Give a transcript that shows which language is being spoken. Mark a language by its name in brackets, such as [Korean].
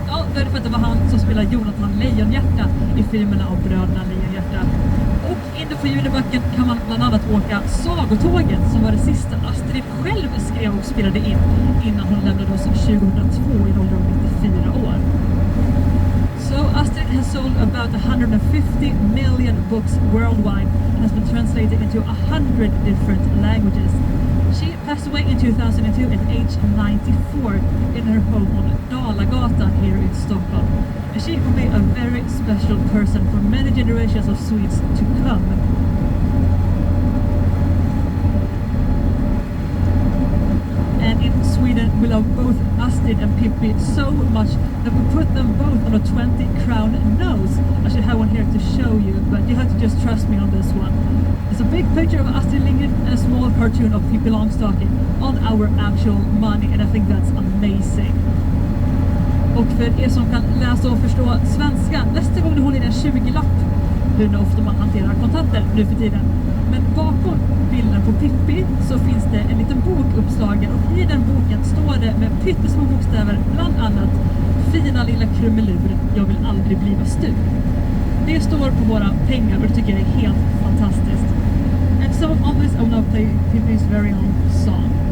[Swedish] Ja, det är för att det var han som spelar Jonathan Lejonhjärta i filmerna av Bröderna Lejonhjärta. Och inne på Junibacken kan man bland annat åka Sagotåget, som var det sista Astrid själv skrev och spelade in innan hon lämnade oss 2002 i åldern av 94 år. [English] So Astrid has sold about 150 million books worldwide and has been translated into 100 different languages. She passed away in 2002 at age 94 in her home on Dalagatan here in Stockholm. And she will be a very special person for many generations of Swedes to come. And in Sweden we love both Astrid and Pippi so much that we put them both on a 20-crown nose. I should have one here to show you, but you have to just trust me on this one. There's a big picture of Astrid Lindgren and a small cartoon of Pippi Longstocking on our actual money, and I think that's amazing. [Swedish] Och för er som kan läsa och förstå svenska, nästa gång ni håller in en 20-lapp, hur ofta man hanterar kontanter nu för tiden. Men bakom bilden på Pippi så finns det en liten bok uppslagen, och i den boken står det med pyttesmå bokstäver bland annat: fina lilla krumelur, jag vill aldrig bli stur. Det står på våra pengar och det tycker jag är helt fantastiskt. [English] And so on this I will now play Pippi's very own song.